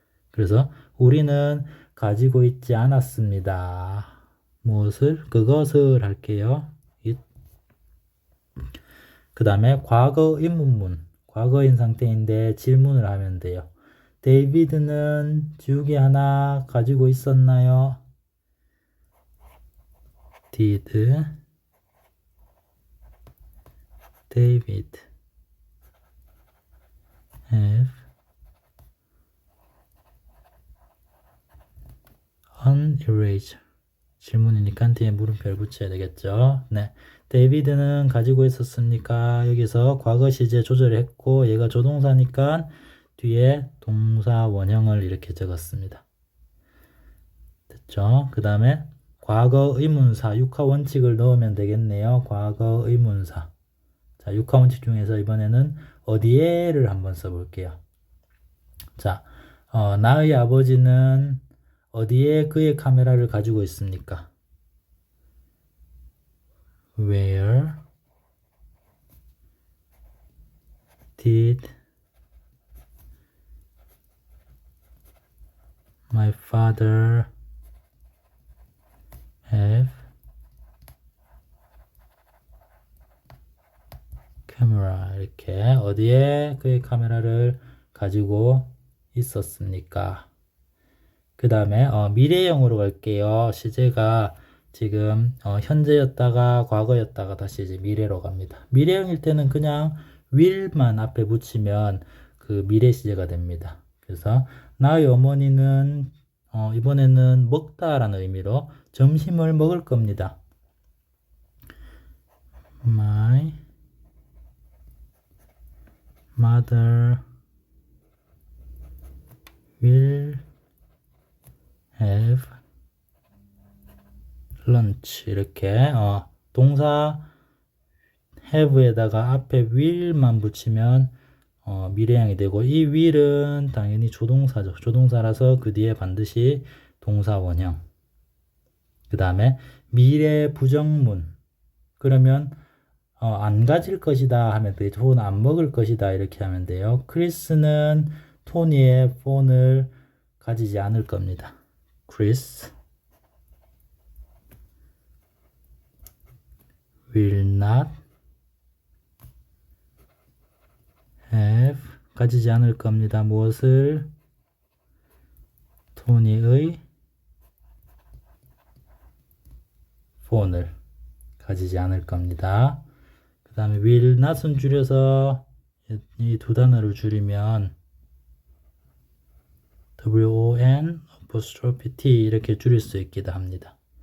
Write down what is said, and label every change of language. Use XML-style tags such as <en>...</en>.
<ko>그래서 우리는 가지고 있지 않았습니다. 무엇을? 그것을 할게요. 그 다음에 과거 의문문. 과거인 상태인데 질문을 하면 돼요. 데이비드는 지우개 하나 가지고 있었나요?</ko> <en>Did David have an eraser?</en> <ko>질문이니까 뒤에 물음표를 붙여야 되겠죠. 네. 데이비드는 가지고 있었습니까? 여기서 과거 시제 조절을 했고 얘가 조동사니까 뒤에 동사 원형을 이렇게 적었습니다. 됐죠? 그 다음에 과거 의문사 육하 원칙을 넣으면 되겠네요. 과거 의문사. 자, 육하 원칙 중에서 이번에는 어디에를 한번 써볼게요. 자, 나의 아버지는 어디에 그의 카메라를 가지고 있습니까?</ko> <en>Where did my father have camera?</en> <ko>이렇게 어디에 그의 카메라를 가지고 있었습니까? 그 다음에 미래형으로 갈게요. 시제가 지금 현재였다가 과거였다가 다시 이제 미래로 갑니다. 미래형일 때는 그냥 will만 앞에 붙이면 그 미래 시제가 됩니다. 그래서 나의 어머니는 이번에는 먹다라는 의미로 점심을 먹을 겁니다.</ko> <en>My mother will have lunch.</en> <ko>이렇게 동사 have에다가 앞에 will만 붙이면 미래형이 되고 이 will은 당연히 조동사죠. 조동사라서 그 뒤에 반드시 동사 원형. 그 다음에 미래 부정문. 그러면 안 가질 것이다 하면 되죠. 혹은 안 먹을 것이다 이렇게 하면 돼요. 크리스는 토니의 폰을 가지지 않을 겁니다.</ko> <en>Chris will not have</en> <ko>가지지 않을 겁니다. 무엇을? 토니의 폰을 가지지 않을 겁니다. 그 다음에 will not은 줄여서 이 두 단어를 줄이면 won apostrophe t 이렇게 줄일 수 있기도 합니다.</ko>